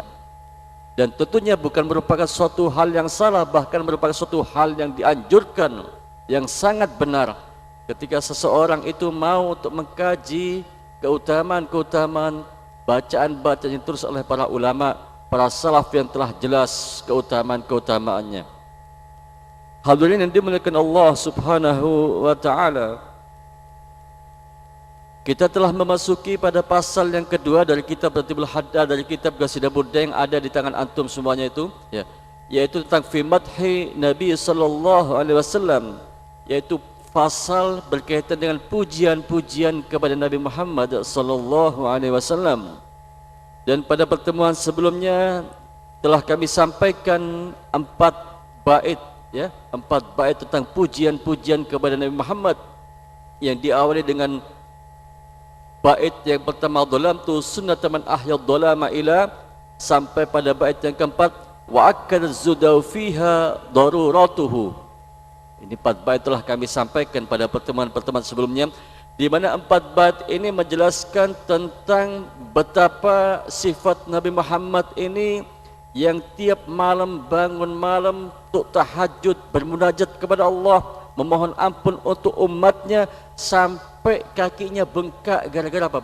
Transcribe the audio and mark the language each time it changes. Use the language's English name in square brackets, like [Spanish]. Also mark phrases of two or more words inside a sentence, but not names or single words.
[Indonesian] Dan tentunya bukan merupakan suatu hal yang salah, bahkan merupakan suatu hal yang dianjurkan, yang sangat benar ketika seseorang itu mau untuk mengkaji keutamaan-keutamaan bacaan-bacaan yang ditulis oleh para ulama, para salaf yang telah jelas keutamaan-keutamaannya. Hadirin yang dimuliakan [Arabic] الله سبحانه وتعالى, [Indonesian] kita telah memasuki pada pasal yang kedua dari kitab Ratibul Hadda, dari kitab qasidah burdah yang ada di tangan antum semuanya itu ya, yaitu tentang [Arabic] في مدح النبي صلى الله عليه وسلم, [Indonesian] yaitu pasal berkaitan dengan pujian-pujian kepada Nabi Muhammad [Arabic] صلى الله عليه وسلم. [Indonesian] Dan pada pertemuan sebelumnya telah kami sampaikan 4 bait ya, 4 bait tentang pujian-pujian kepada Nabi Muhammad yang diawali dengan Bait yang pertama [Arabic] ظلمت سنة من أحيا الظلام إلى, [Indonesian] sampai pada bait yang keempat [Arabic] وأكد زهده فيها ضرورته. [Indonesian] Ini 4 bait telah kami sampaikan pada pertemuan-pertemuan sebelumnya, di mana 4 bait ini menjelaskan tentang betapa sifat Nabi Muhammad ini yang tiap malam bangun malam untuk tahajud, bermunajat kepada Allah, memohon ampun untuk umatnya, sampai kakinya bengkak gara-gara apa?